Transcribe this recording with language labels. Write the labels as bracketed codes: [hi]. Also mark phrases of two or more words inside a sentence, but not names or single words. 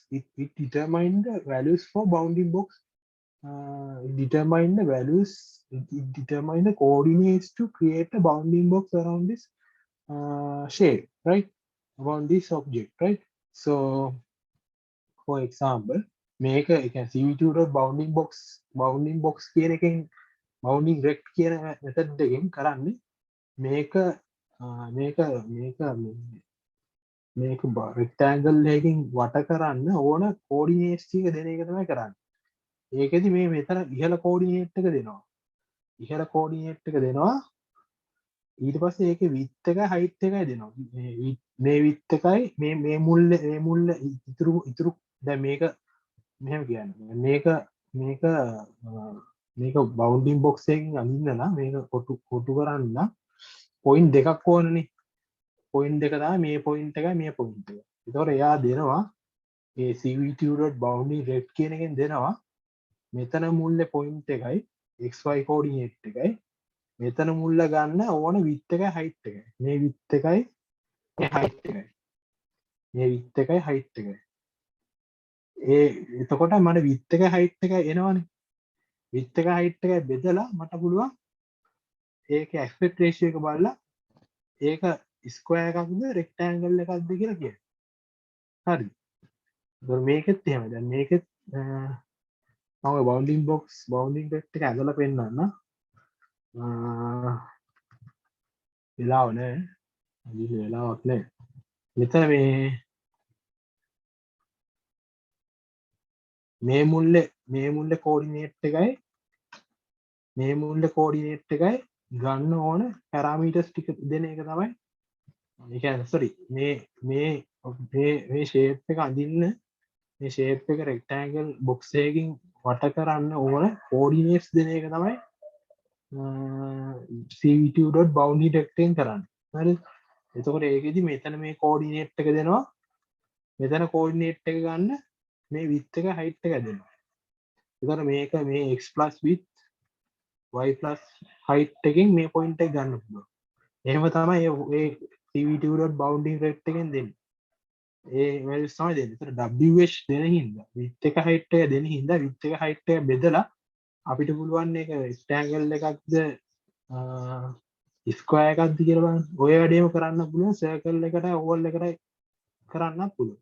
[en] It determine the values for bounding box. It determine the values. It determine the coordinates to create a bounding box around this shape, right? Around this object, right? So for example, make a, you can cv2.bounding box [si] කියන එකෙන් [en] bounding rect [si] කියන method එකෙන් කරන්නේ මේක rectangle එකකින් වට කරන්න ඕන coordinates ටික දෙන එක තමයි කරන්නේ. ඒකෙදි මේ මෙතන ඉහළ coordinate එක දෙනවා. ඉහළ coordinate එක දෙනවා. ඊට පස්සේ ඒකේ width එකයි height එකයි දෙනවා. මේ width එකයි මේ මුල්ල ඉතුරු දැන් මේක මෙහෙම කියන්නේ. මේක [en] bounding box [si] එකකින් අඳින්න නම් මේක කොටු කරන්න නම් point දෙකක් ඕනනේ. point දෙක තමයි මේ point එකයි මේ point එක. ඒතකොට එයා දෙනවා මේ [en] cv2.bounding rect [si] කියන එකෙන් දෙනවා මෙතන මුල්ලේ point එකයි [en] xy coordinate [si] එකයි මෙතන මුල්ල ගන්න ඕන width එකයි height එකයි. මේ width එකයි මේ height එකයි. මේ width එකයි height එකයි. එතකොට මට width එකයි height එකයි එනවනේ. width එකයි height එකයි බෙදලා මට පුළුවන් ඒකේ [en] aspect ratio [si] එක බලලා ඒක square එකක්ද rectangle එකක්ද කියලා කියන්න. හරි. ඒතකොට මේකෙත් එහෙමයි. දැන් මේකෙත් මම [en] bounding rect [si] එක ඇදලා පෙන්නන්න. වෙලාව නැහැ. අදින වෙලාවක් නැහැ. මෙතන මේ මුල්ලේ coordinate එකයි මේ මුල්ලේ coordinate එකයි ගන්න ඕන parameters ටික දෙන එක තමයි. ඒ කියන්නේ sorry මේ shape එක අඳින්න මේ shape එක [en] rectangle box [si] එකකින් වට කරන්න ඕන coordinates දෙන එක තමයි [en] cv2.bounding rect [si] එකෙන් කරන්නේ. හරිද? එතකොට ඒකෙදි මෙතන මේ coordinate එක දෙනවා. මෙතන coordinate එක ගන්න මේ width එක height එක දෙනවා. එතකොට මේක මේ [en] x plus width y plus height [si] එකෙන් මේ point එක ගන්න පුළුවන්. එහෙම තමයි මේ [en] cv2.bounding rect [si] එකෙන් දෙන්නේ. ඒ values තමයි දෙන්නේ. ඒතර wh දෙන හින්දා width එක height එක දෙන හින්දා width එක height එක බෙදලා අපිට පුළුවන් මේක rectangle එකක්ද square එකක්ද කියලා බලන්න. ඔය වැඩේම කරන්න පුළුවන් circle එකටයි oval එකටයි කරන්නත් පුළුවන්.